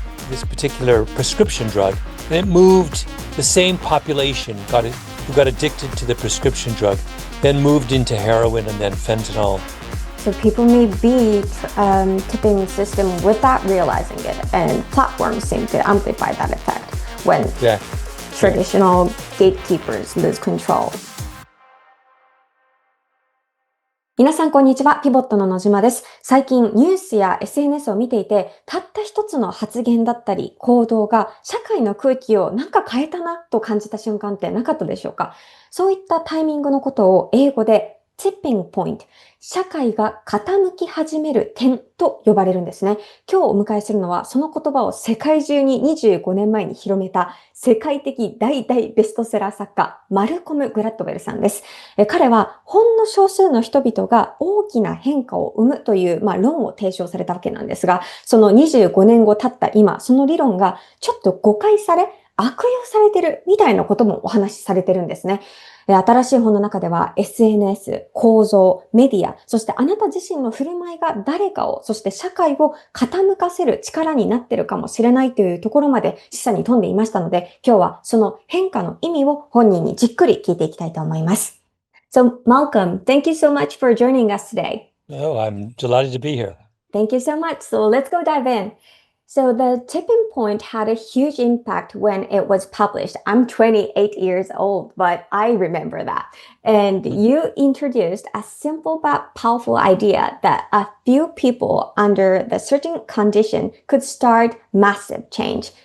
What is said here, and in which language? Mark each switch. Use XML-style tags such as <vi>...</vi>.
<en>This particular prescription drug, and it moved the same population who got addicted to the prescription drug, then moved into heroin and then fentanyl. so people may be tipping the system without realizing it, and platforms seem to amplify that effect when Yeah. traditional gatekeepers lose control.</en> <ja>皆さんこんにちは。ピボットの野島です。最近ニュースや SNS を見ていて、たった一つの発言だったり行動が社会の空気をなんか変えたなと感じた瞬間ってなかったでしょうか？そういったタイミングのことを英語でティッピングポイント、社会が傾き始める点と呼ばれるんですね。今日お迎えするのはその言葉を世界中に25年前に広めた世界的大ベストセラー作家、マルコムグラッドウェルさんです。彼はほんの少数の人々が大きな変化を生むという、論を提唱されたわけなんですが、その25年後経った今、その理論がちょっと誤解され、悪用されてるみたいなこともお話しされてるんですね。新しい本の中では SNS、構造、メディア、そしてあなた自身の振る舞いが誰かを、そして社会を傾かせる力になっているかもしれないというところまで示唆に富んでいましたので、今日はその変化の意味を本人にじっくり聞いていきたいと思います。</ja> <en>So, Malcolm, thank you so much for joining us today. Oh, I'm delighted to be here. Thank you so much. So let's go dive in. So the tipping point had a huge impact when it was published. I'm 28 years old, but I remember that. And you introduced a simple but powerful idea that a few people under the certain condition could start massive change.</en>